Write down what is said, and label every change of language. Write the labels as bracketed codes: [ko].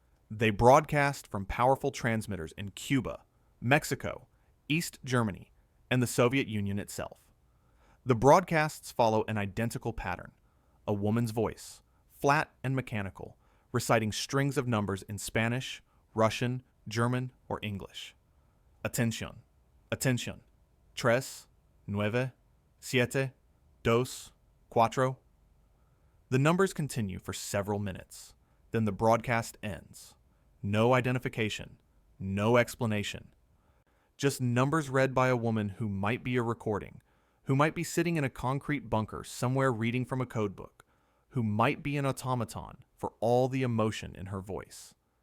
[en] They broadcast from powerful transmitters in Cuba, Mexico, East Germany, and the Soviet Union itself. The broadcasts follow an identical pattern: a woman's voice, flat and mechanical, reciting strings of numbers in Spanish, Russian, German, or English. [es] Atención, atención, tres, nueve, siete, dos, cuatro. [en] The numbers continue for several minutes. Then the broadcast ends. No identification, no explanation. Just numbers read by a woman who might be a recording, who might be sitting in a concrete bunker somewhere reading from a codebook, who might be an automaton for all the emotion in her voice.